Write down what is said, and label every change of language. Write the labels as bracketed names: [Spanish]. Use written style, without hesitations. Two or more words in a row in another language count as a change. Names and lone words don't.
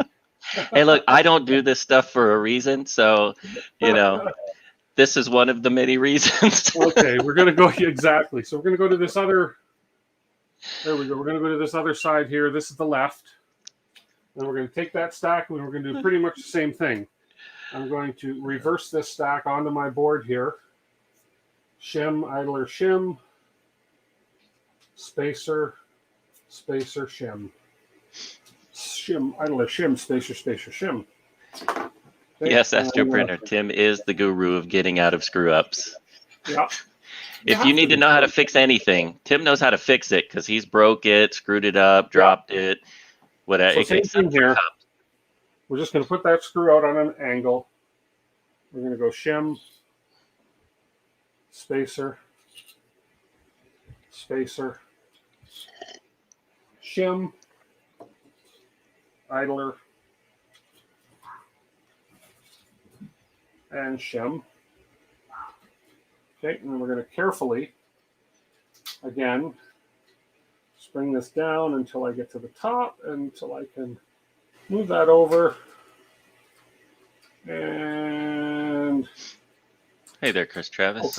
[English] Hey, look, I don't do this stuff for a reason, so this is one of the many reasons. Okay, we're gonna go exactly. So we're gonna go to this other. There we go. We're gonna go to this other side here. This is the left, and we're gonna take that stack and we're gonna do pretty much the same thing. I'm going to reverse this stack onto my board here. Shim, idler, shim, spacer, spacer, shim. Shim, idler, shim, spacer, spacer, shim. Okay. Yes, Astroprinter. Tim is the guru of getting out of screw-ups. Yeah. If you need to know how to fix anything, Tim knows how to fix it because he's broke it, screwed it up, dropped it, whatever. So same thing here. We're just going to put that screw out on an angle. We're going to go shim, spacer, spacer, shim, idler, and shim. Okay, and then we're going to carefully, again, bring this down until I get to the top, until I can move that over. And hey there, Chris Travis.